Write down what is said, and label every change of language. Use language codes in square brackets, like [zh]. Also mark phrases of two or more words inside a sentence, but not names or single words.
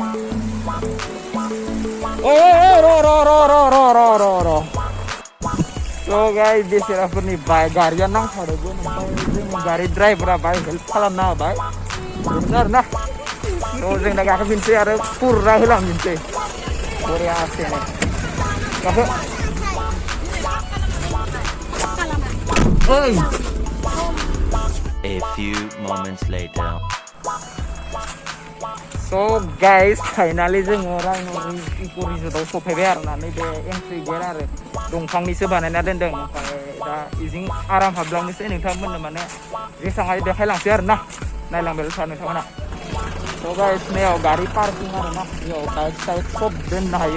[en] so guys, [brx] बेसेराफोरनि गारिया नांथादोंमोन। ओमफ्राय जोंनि गारि ड्राइभारा बाय हेल्प खालामना होबाय आरो ना। जों दा गाखोफिनसै आरो फुरा होलांफिनसै बरियासेनो। गाखो। [en] A few moments later. So guys, [brx] फाइनालि जोङो रायन' इक' रिजर्टआव सफैबाय आरो ना। नैबे एन्ट्रि गेट आरो दंफांनिसो बानायना दोनदों। ओमफ्राय दा इजों आराम हाबलांनोसै। नोंथांमोननो माने जेसां हायो देखायलांसै आरो ना। नायलांबाय था नोंथांमोना। [en] so guys, [brx] नैयाव गारि पार्किं आरो ना। बेयाव बाइक साइक सब दोननो हायो।